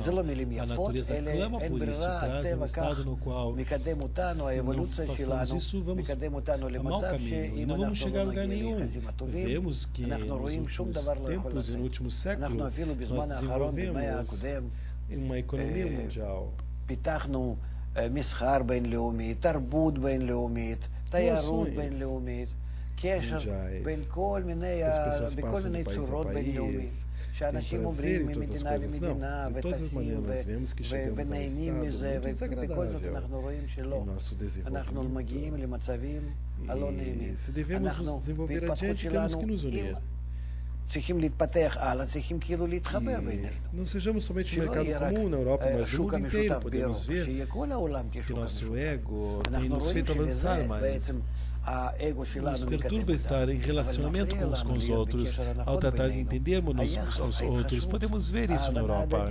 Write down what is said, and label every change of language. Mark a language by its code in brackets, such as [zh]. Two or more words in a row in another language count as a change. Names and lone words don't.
[pt] A natureza clama por isso, traz um estado no qual, se não façamos isso, vamos a mau caminho e não vamos chegar a lugar nenhum. Vemos que nos últimos tempos e no último século, nós desenvolvemos uma economia mundial. [he] מסחר בינלאומי, תרבות בינלאומית, תיירות בינלאומית, קשר בין כל מיני צורות בינלאומית, שאנשים עוברים ממדינה למדינה וטסים ונהנים מזה, ובכל זאת אנחנו רואים שלא. אנחנו מגיעים למצבים הלא נעימים. אנחנו בהתפתחות שלנו, צריכים להתפתח הלאה, צריכים כאילו להתחבר בינינו. [pt] Não sejamos somente um mercado comum na Europa, mas no mundo inteiro podemos ver que nosso ego tem nos feito avançar, mas nos perturba estar em relacionamento uns com os outros. Ao tratar de entendermos uns aos outros, podemos ver isso na Europa.